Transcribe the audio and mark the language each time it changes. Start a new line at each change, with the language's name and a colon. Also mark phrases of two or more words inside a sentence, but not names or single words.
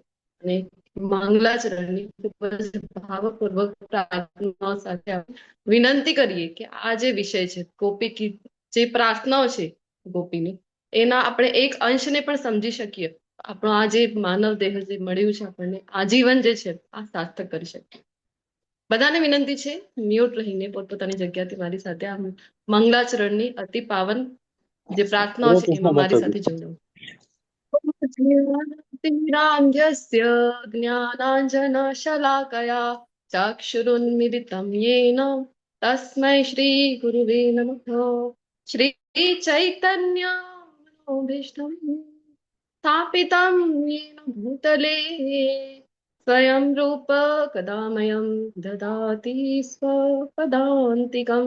Gujarati: અને મંગલાચરણની ખૂબ જ ભાવપૂર્વક પ્રાર્થનાઓ સાથે વિનંતી કરીએ કે આ જે વિષય છે ગોપી ગીત, જે પ્રાર્થનાઓ છે ગોપીની, એના આપણે એક અંશને પણ સમજી શકીએ. આપણો આ જે માનવ દેહ જે મળ્યું છે આપણને, આજીવન જે છે આ સાર્થક કરી શકીએ. બધાને વિનંતી છે મ્યુટ રહીને પોતપોતાની જગ્યાથી મારી સાથે આ મંગલાચરણની અતિ પાવન જે પ્રાર્થનાઓ હરે છે કૃષ્ણ એમાં મારી માતાજી. સાથે જોડાવું.
Sanskrit: ज्ञानाञ्जस्य ज्ञानाञ्जनशलाकया चक्षुरुन्मिलितं येन तस्मै श्रीगुरुवे नमः. श्रीचैतन्यमनोभीष्टं स्थापितं येन भूतले स्वयं रूप कदामयं ददाति स्वपदान्तिकम्.